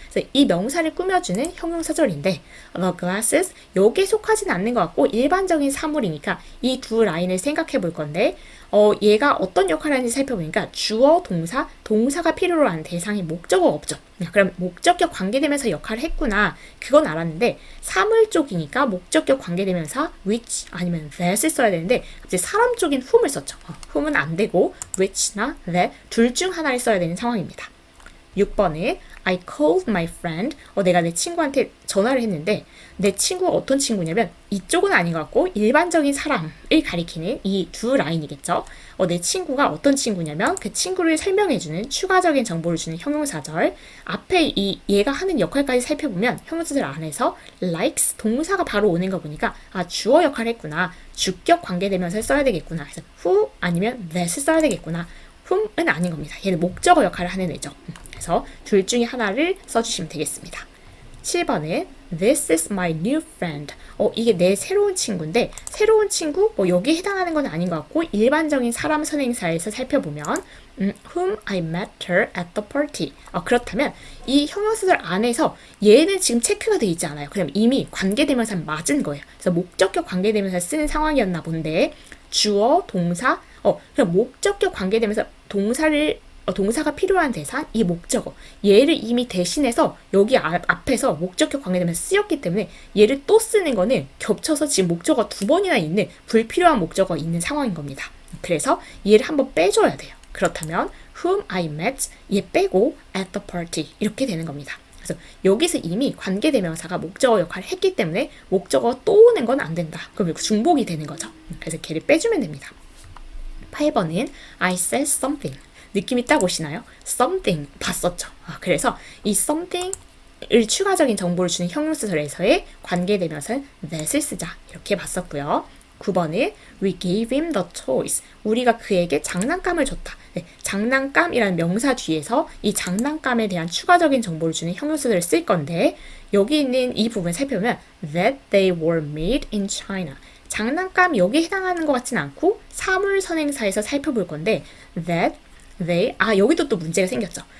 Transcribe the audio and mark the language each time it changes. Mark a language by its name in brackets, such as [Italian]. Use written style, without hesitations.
[Korean] 그래서 이 명사를 꾸며주는 형용사절인데 [English] the glasses [Korean] 여기에 속하지는 않는 것 같고 일반적인 사물이니까 이 두 라인을 생각해 볼 건데 얘가 어떤 역할을 하는지 살펴보니까 주어, 동사가 필요로 하는 대상이 목적어가 없죠. 그럼 목적격 관계대명사 역할을 했구나. 그건 알았는데 사물 쪽이니까 목적격 관계대명사 which 아니면 that을 써야 되는데 갑자기 사람 쪽인 whom을 썼죠. whom은 안 되고 which나 that 둘 중 하나를 써야 되는 상황입니다. 6번에 [English] I called my friend. [Korean] 내가 내 친구한테 전화를 했는데 내 친구가 어떤 친구냐면 이쪽은 아닌 것 같고 일반적인 사람을 가리키는 이 두 라인이겠죠. 내 친구가 어떤 친구냐면 그 친구를 설명해주는 추가적인 정보를 주는 형용사절 앞에 얘가 하는 역할까지 살펴보면 형용사절 안에서 likes 동사가 바로 오는 거 보니까 주어 역할을 했구나. 주격 관계대명사를 써야 되겠구나. 그래서 who 아니면 that을 써야 되겠구나. whom은 아닌 겁니다. 얘는 목적어 역할을 하는 애죠. 그래서 둘 중에 하나를 써주시면 되겠습니다. 7번에 [English] This is my new friend. [Korean] 이게 내 새로운 친구인데 새로운 친구 여기에 해당하는 건 아닌 것 같고 일반적인 사람 선행사에서 살펴보면 [English] whom I met her at the party. [Korean] 그렇다면 이 형용사절 안에서 얘는 지금 체크가 돼 있지 않아요. 그럼 이미 관계대명사 맞은 거예요. 그래서 목적격 관계대명사 쓰는 상황이었나 본데 주어, 동사, 그럼 목적격 관계대명사 동사가 필요한 대상, 이 목적어. 얘를 이미 대신해서 여기 앞에서 목적격 관계되면서 쓰였기 때문에 얘를 또 쓰는 거는 겹쳐서 지금 목적어가 2번이나 있는 불필요한 목적어가 있는 상황인 겁니다. 그래서 얘를 한번 빼줘야 돼요. 그렇다면 [English] whom I met [Korean] 얘 빼고 [English] at the party [Korean] 이렇게 되는 겁니다. 그래서 여기서 이미 관계대명사가 목적어 역할을 했기 때문에 목적어 또 오는 건 안 된다. 그럼 중복이 되는 거죠. 그래서 걔를 빼주면 됩니다. 8번은 [English] I said something. [Korean] 느낌이 딱 오시나요? something 봤었죠. 그래서 이 something을 추가적인 정보를 주는 형용사절에서의 관계대명사는 that을 쓰자. 이렇게 봤었고요. 9번은 [English] we gave him the toys. [Korean] 우리가 그에게 장난감을 줬다. 네, 장난감이라는 명사 뒤에서 이 장난감에 대한 추가적인 정보를 주는 형용사들을 쓸 건데 여기 있는 이 부분을 살펴보면 [English] that they were made in China. [Korean] 장난감 여기에 해당하는 것 같진 않고 사물선행사에서 살펴볼 건데 that they 여기도 또 문제가 생겼죠.